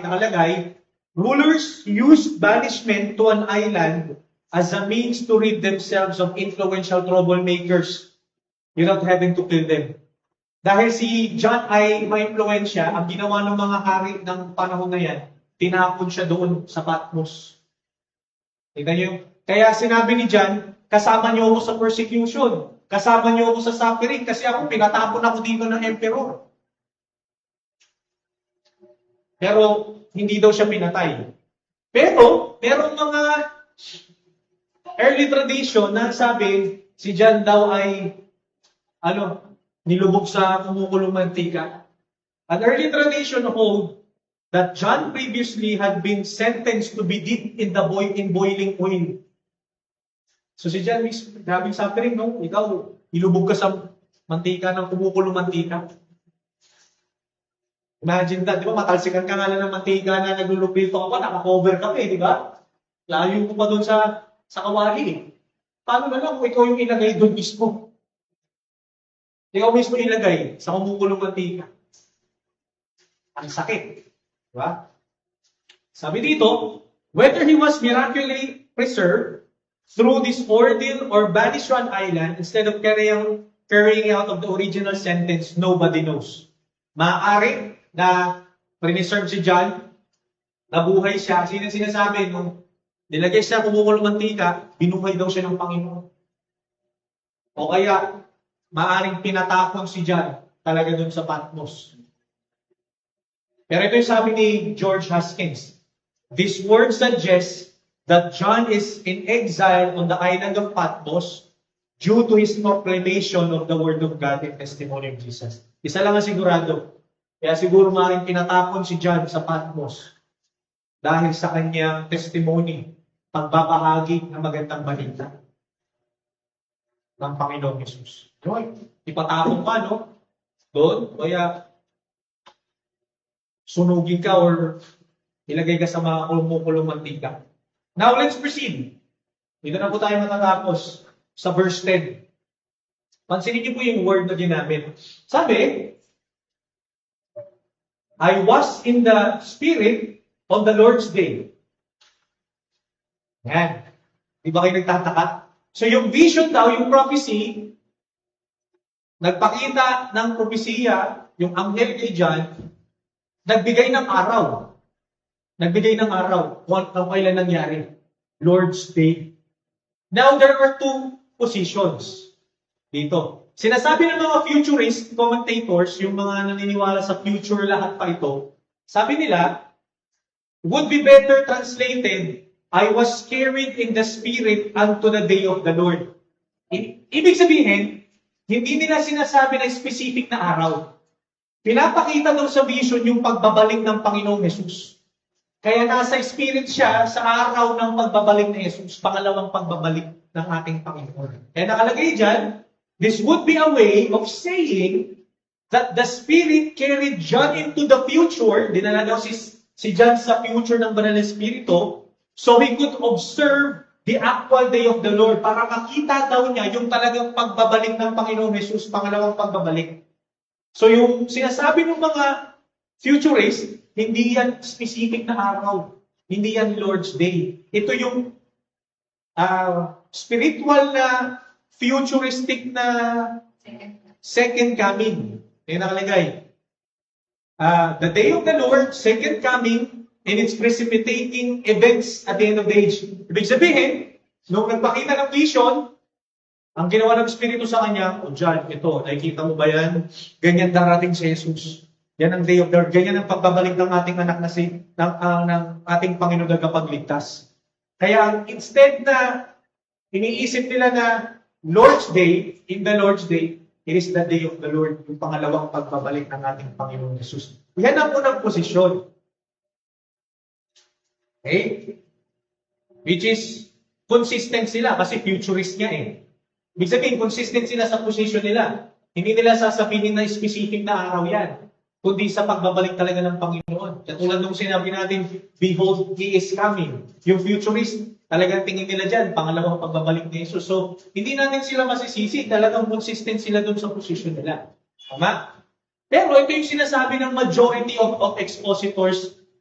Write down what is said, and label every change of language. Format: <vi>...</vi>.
<en>Nakalagay, rulers used banishment to an island as a means to rid themselves of influential troublemakers without having to kill them.</en> <tl>Dahil si John ay ma-impluensya, ang ginawa ng mga hari ng panahon na yan, tinapon siya doon sa Patmos. Tignan niyo? Kaya sinabi ni John, kasama niyo ako sa persecution. Kasama niyo ako sa suffering kasi ako pinatapon ako dito ng emperor. Pero hindi daw siya pinatay. Pero merong mga early tradition na sabi si John daw ay nilubog sa kumukulong mantika.</tl> <en>An early tradition hold that John previously had been sentenced to be dipped in boiling oil. So si John is having suffering, no?</en> <tl>Ikaw, ilubog ka sa mantika ng kumukulong mantika. Imagine that, di ba? Matalsikan ka nga lang ng mantika na naglulupilto ka pa, naka-cover ka pa di ba? Layo ko pa doon sa kawali eh. Paano na lang kung ikaw yung ilagay doon mismo? Ikaw mismo ilagay sa kumukulong mantika. Ang sakit. Di ba? Sabi dito,</tl> <en>whether he was miraculously preserved through this ordeal or banished to an island instead of carrying out of the original sentence, nobody knows.</en> <tl>Maaari na preserve si John, nabuhay siya. Sinasabi, nung nilagay siya kumukulong mantika, binuhay daw siya ng Panginoon. O kaya, maaring pinatapon si John talaga dun sa Patmos. Pero ito yung sabi ni George Haskins.</tl> <en>This word suggests that John is in exile on the island of Patmos due to his proclamation of the Word of God and testimony of Jesus.</en> <tl>Isa lang ang sigurado. Kaya siguro maaaring pinatapon si John sa Patmos dahil sa kanyang testimony, pagbabahagi ng magandang balita ng Panginoong Jesus. Doon, ipatapon ka, no? Doon, kaya sunugin ka or ilagay ka sa mga kumukulong mantika.</tl> <en>Now, let's proceed.</en> <tl>Dito na po tayo matatapos sa verse 10. Pansinin niyo po yung word na ginamit.</tl> <en>Sabi, I was in the Spirit on the Lord's day.</en> <tl>Yan. Di ba kayo nagtataka? So yung vision daw, yung prophecy, nagpakita ng propesiya, yung anghel kay John, nagbigay ng araw. Nagbigay ng araw kung kailan nangyari.</tl> <en>Lord's Day. Now, there are 2 positions dito.</en> <tl>Sinasabi ng mga futurist commentators, yung mga naniniwala sa future lahat pa ito, sabi nila,</tl> <en>would be better translated, I was carried in the Spirit unto the day of the Lord.</en> <tl>Ibig sabihin, hindi nila sinasabi na specific na araw. Pinapakita daw sa vision yung pagbabalik ng Panginoong Jesus. Kaya nasa Spirit siya sa araw ng pagbabalik ni Jesus, pangalawang pagbabalik ng ating Panginoon. Kaya nakalagay dyan,</tl> <en>this would be a way of saying that the Spirit carried John into the future.</en> <tl>Dinala daw si John sa future ng Banal na Espiritu</tl> <en>so he could observe the actual day of the Lord</en> <tl>para makita daw niya yung talagang pagbabalik ng Panginoong Jesus, pangalawang pagbabalik. So yung sinasabi ng mga futurists, hindi yan specific na araw. Hindi yan Lord's Day. Ito yung spiritual na futuristic na second coming. Yung nakalagay.</tl> <en>The day of the Lord, second coming, and its precipitating events at the end of the age.</en> <tl>Ibig sabihin, nung nagpakita ng vision, ang ginawa ng Espiritu sa kanya, John, ito, nakikita mo ba yan? Ganyan darating si Jesus. Yan ang day of the Lord. Ganyan ang pagbabalik ng ating anak na ng ating Panginoon na kapagligtas. Kaya instead na iniisip nila na Lord's Day, in the Lord's Day,</tl> <en>it is the day of the Lord,</en> <tl>yung pangalawang pagbabalik ng ating Panginoon Jesus. Yan ang unang posisyon. Okay?</tl> <en>Which is,</en> <tl>consistent sila kasi futurist nga eh. Ibig sabihin, consistent sila sa position nila. Hindi nila sasabihin na specific na araw yan, kundi sa pagbabalik talaga ng Panginoon. Katulad nung sinabi natin,</tl> <en>behold, He is coming.</en> <tl>Yung futurist, talagang tingin nila dyan, pangalawang pagbabalik ni Jesus. So, hindi natin sila masisisi, talagang consistent sila dun sa position nila. Tama? Pero ito yung sinasabi ng</tl> <en>majority of expositors.</en>